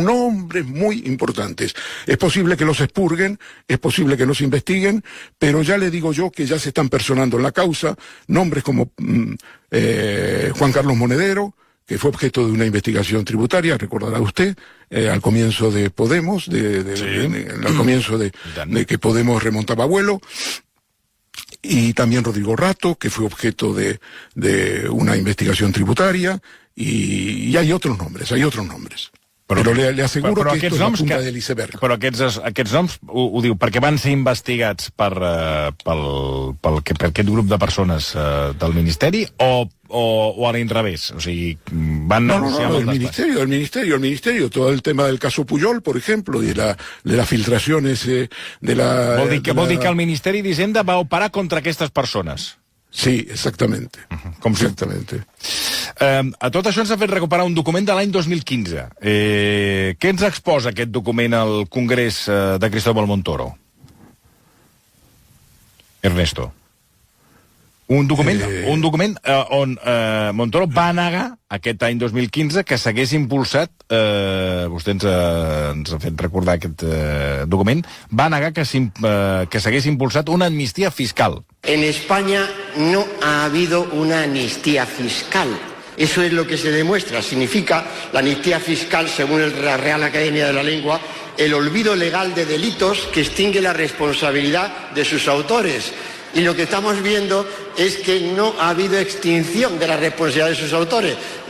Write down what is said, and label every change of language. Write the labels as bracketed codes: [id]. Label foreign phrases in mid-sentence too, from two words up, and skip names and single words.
[es] Es posible que los expurguen, es posible que los investiguen, pero ya le digo yo que ya se están personando en la causa nombres como Juan Carlos Monedero, que fue objeto de una investigación tributaria, recordará usted, al comienzo de Podemos, al comienzo de que Podemos remontaba vuelo. Y también Rodrigo Rato, que fue objeto de una investigación tributaria, y hay otros nombres. [ca] Però le asseguro que esto és la punta de l'iceberg. Però aquests noms ho diu perquè van ser investigats per aquest grup de persones del Ministeri o a l'inrevés? O sigui, van negociar [es] el Ministerio, todo el tema del caso Pujol, por ejemplo, de las filtraciones de la... [ca] Vol dir que el Ministeri d'Hisenda va operar contra aquestes persones? [es] Sí, exactamente. Exactamente. [ca] A tot això ens ha fet recuperar un document de l'any 2015. Què ens exposa aquest document al Congrés de Cristóbal Montoro? Ernesto. Un document on Montoro va negar aquest any 2015 que s'hagués impulsat, vostè ens ha fet recordar aquest document, va negar que s'hagués impulsat una amnistia fiscal. [es] En España no ha habido una amnistía fiscal. Eso es lo que se demuestra. Significa la amnistía fiscal, según la Real Academia de la Lengua, el olvido legal de delitos que extingue la responsabilidad de sus autores. Y lo que estamos viendo es que no ha habido extinción de la responsabilidad de sus autores.